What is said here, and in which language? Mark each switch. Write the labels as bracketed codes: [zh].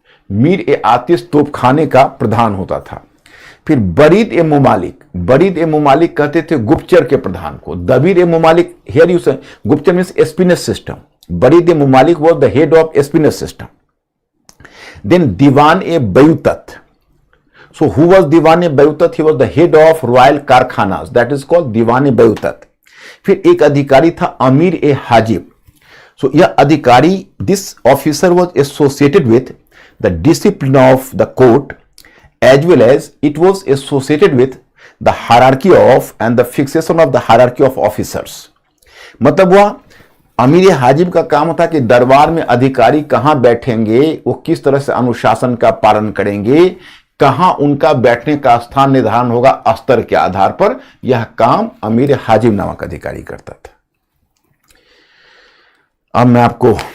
[hi] मीर ए आतिश तोपखाने का प्रधान होता था। फिर बरीद ए मुमालिक, बरीद ए मुमालिक कहते थे गुप्तचर के प्रधान को। [en] दबीर ए मुमालिक, हियर यू से गुप्तचर मींस एस्पिनेज सिस्टम, बरीद ए मुमालिक was the head of espionage system. Then दीवान ए बयूतत, so who was दीवान ए बयूतत? He was the head of royal कारखानास, that is called दीवान ए बयूतत। [hi] फिर एक अधिकारी था अमीर ए हाजिब। [en] So [hi] यह अधिकारी, [en] this officer was associated with the discipline of the court as well as it was associated with the hierarchy of and the fixation of the hierarchy of officers। [hi] मतलब वह अमीर हाजिब का काम था कि दरबार में अधिकारी कहां बैठेंगे, वो किस तरह से अनुशासन का पालन करेंगे, कहां उनका बैठने का स्थान निर्धारण होगा अस्तर के आधार पर, यह काम अमीर हाजिब नामक अधिकारी करता था। अब मैं आपको